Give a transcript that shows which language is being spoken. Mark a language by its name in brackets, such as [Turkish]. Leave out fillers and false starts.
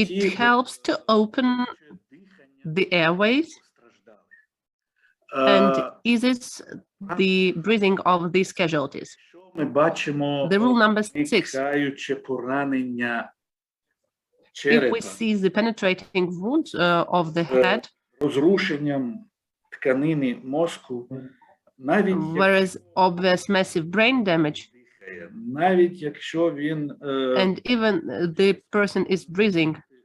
[English] it helps to open the airways and eases the breathing of these casualties. [Ukrainian] Ми бачимо [English] The rule number 6. [Ukrainian] проникаюче поранення [English] If [Ukrainian] черепа [English] we see the penetrating wounds of the head, [Ukrainian] розрушенням тканини мозку, навіть [English] whereas obvious massive brain damage, [Ukrainian] навіть якщо він [English] and even the person is breathing